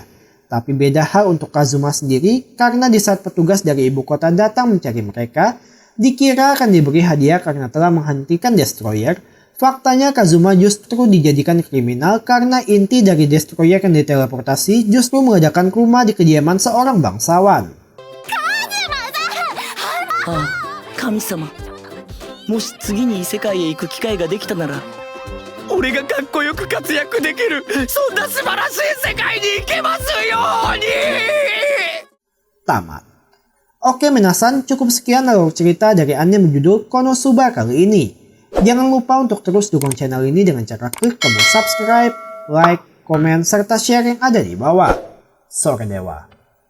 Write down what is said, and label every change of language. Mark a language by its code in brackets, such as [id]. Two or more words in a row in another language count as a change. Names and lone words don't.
[id] Tapi beda hal untuk Kazuma sendiri karena di saat petugas dari ibu kota datang mencari mereka, dikira akan diberi hadiah karena telah menghentikan destroyer. Faktanya Kazuma justru dijadikan kriminal karena inti dari destroyer yang diteleportasi justru meledakkan rumah di kediaman seorang bangsawan. [ja] ああ、神様。もし次に異世界へ行く機会ができたなら、俺がかっこよく活躍できる、そんな素晴らしい世界に行けますように。 [id] Tamat. Oke minasan, cukup sekian alur cerita dari anime berjudul Konosuba kali ini. Jangan lupa untuk terus dukung channel ini dengan cara klik tombol subscribe, like, komen, serta share yang ada di bawah.